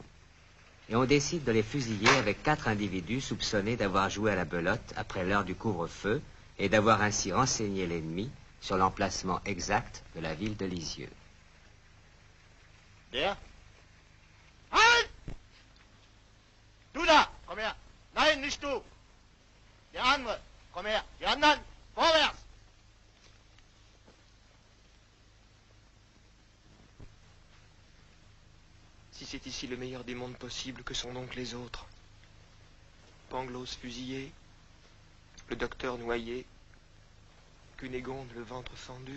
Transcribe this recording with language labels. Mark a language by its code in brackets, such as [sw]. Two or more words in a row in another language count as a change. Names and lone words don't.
[fr] Et on décide de les fusiller avec 4 individus soupçonnés d'avoir joué à la belote après l'heure du couvre-feu et d'avoir ainsi renseigné l'ennemi sur l'emplacement exact de la ville de Lisieux. Bien. [de] Halt! marche tout. Die andere, komm her. Die anderen, vorwärts. [fr] Si c'est ici le meilleur des mondes possibles, que sont donc les autres? Pangloss fusillé, le docteur noyé, Cunégonde le ventre fendu.